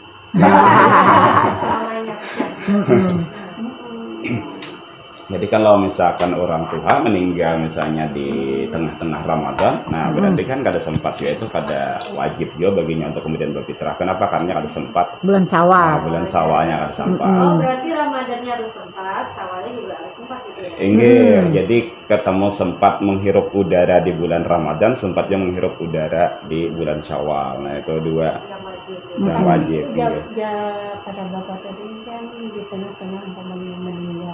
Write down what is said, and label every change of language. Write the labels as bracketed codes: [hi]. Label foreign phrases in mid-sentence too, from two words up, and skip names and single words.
[bjn] Jadi kalau misalkan orang tua meninggal misalnya di tengah-tengah Ramadan, nah berarti kan kada sempat juga itu kada wajib juga baginya untuk kemudian berfitrah. Kenapa? Karena kada sempat. [id] Bulan Syawal. [bjn] Nah, bulan Syawalnya kada sempat. [id] Oh berarti Ramadannya harus sempat, Syawalnya juga harus sempat gitu ya? Jadi ketemu sempat menghirup udara di bulan Ramadan, sempat yang menghirup udara di bulan Syawal. Nah itu dua yang wajib. Ya pada bapak tadi kan di tengah-tengah umpamanya meninggal.